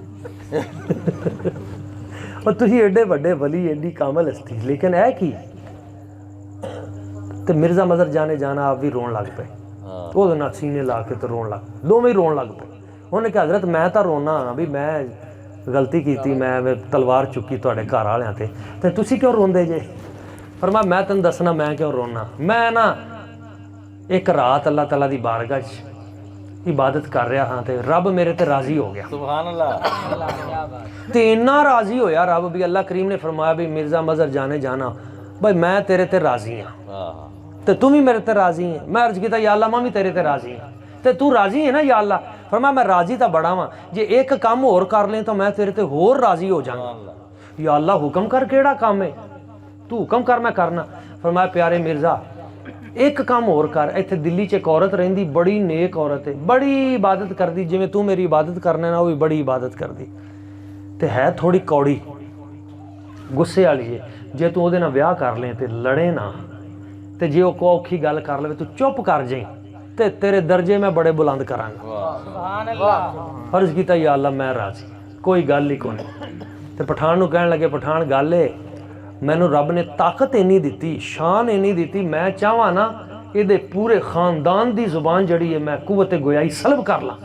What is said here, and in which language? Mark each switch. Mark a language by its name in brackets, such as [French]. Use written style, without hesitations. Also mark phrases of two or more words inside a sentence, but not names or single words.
[Punjabi] اور تسی ایڈے وڈے ولی، ایڈی کامل ہستی، لیکن ہے کی? تو مرزا مظہر جانے جاناں آپ بھی رون لگ پئے، او نا سینے لا کے تو رون لگ، دوویں ہی رون لگ پئے. انہاں کہا حضرت میں تو رونا بھی میں غلطی کی، میں تلوار چکی تہاڈے گھر والیاں تے تسی کیوں روندے جے? فرمایا میں تینوں دسنا میں کیوں رونا. میں نا ایک رات اللہ تعالیٰ دی بارگاہ عبادت کر رہا ہاں تے رب میرے تے راضی ہو گیا. [Arabic] سبحان اللہ. [Punjabi] تے اتنا راضی ہویا رب بھی اللہ کریم نے فرمایا بھی مرزا مظہر جانے جانا بھائی میں تیرے تے راضی ہاں تے تم بھی میرے تے راضی ہیں. میں عرض کیتا یا اللہ میں بھی تیرے تے راضی ہاں تے تو راضی ہے نا یا اللہ. فرمایا میں راضی تا بڑا ہاں جے ایک کام اور کر لیں تو میں تیرے تے ہور راضی ہو جاؤں. یا اللہ حکم کر کیڑا کام ہے تو حکم کر میں کرنا. فرمایا پیارے مرزا ایک کام اور کر. ایتھے دلی چ ایک عورت رہندی بڑی نیک عورت ہے بڑی عبادت کردی جویں تو میری عبادت کرنا نا وہ بھی بڑی عبادت کردی تے ہے تھوڑی کوڑی غصے والی ہے. جے تو اودے نال ویاہ کر لیں تے لڑے نا تے جے وہ کوئی اوکھی گل کر لے تو چپ کر جائیں تے تیرے درجے میں بڑے بلند کراں گا. [Arabic] سبحان اللہ. [Punjabi] عرض کیتا یا اللہ میں راضی کوئی گل ہی کوئی. تے پٹھان نو کہن لگے پٹھان گل ہے مینوں رب نے طاقت اینی دیتی شان اینی دیتی میں چاہواں نا یہ دے پورے خاندان دی زبان جڑی ہے میں قوت گویائی سلب کر لاں.